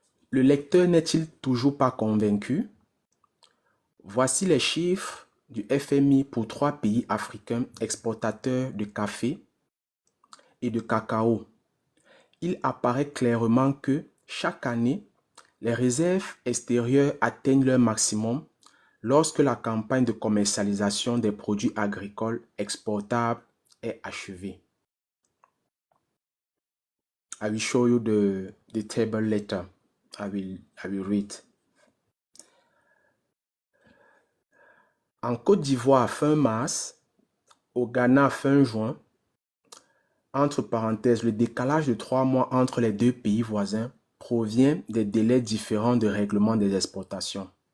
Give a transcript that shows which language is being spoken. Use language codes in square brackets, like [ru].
[fr] Le lecteur n'est-il toujours pas convaincu? Voici les chiffres du FMI pour 3 pays africains exportateurs de café et de cacao. Il apparaît clairement que chaque année, les réserves extérieures atteignent leur maximum lorsque la campagne de commercialisation des produits agricoles exportables est achevée. [en] I will show you the table later. I will read. [fr] En Côte d'Ivoire, fin mars, au Ghana, fin juin, entre parenthèses, le décalage de 3 mois entre les deux pays voisins provient des délais différents de règlement des exportations.